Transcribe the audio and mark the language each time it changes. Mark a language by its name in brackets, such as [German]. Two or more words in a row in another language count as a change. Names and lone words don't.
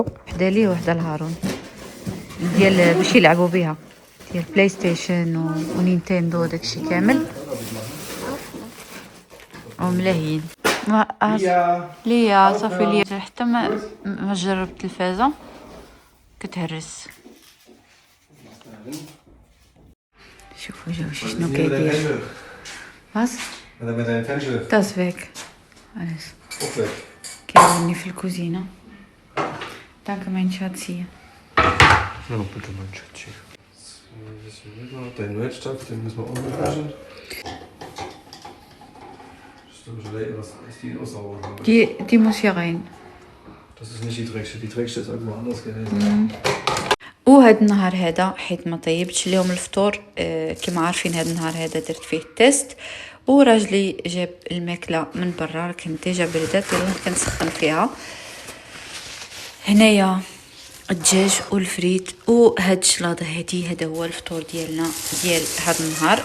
[Arabic] وحده لي وحده لهارون ديال باش يلعبوا بها، ديال بلاي ستيشن ونينتندو داكشي كامل وملاهيين. ليا صافي ليا حتى ما جربت التلفازه كتهرس. شوفوا جاو شنو كيدير. واس [German] das weg alles [Arabic] كيعاوني في الكوزينه. [German] Danke mein Schatzi. Ja, bitte mein Schätzchen. Dein Neustopf, den müssen wir auch noch waschen. Was ist die aussaugen? Die muss hier rein. Das ist nicht die Dreckste. Die Dreckste ist irgendwo anders gewesen. [Arabic] وهاد النهار هذا حيت ما طيبتش اليوم الفطور كما عارفين هاد النهار هذا درت فيه التيست، وراجلي جاب الماكله من برا كانت ديجا بردات كنسخن فيها. هنايا الدجاج والفريت وهاد الشلاضه هادي، هذا هو الفطور ديالنا ديال هاد النهار.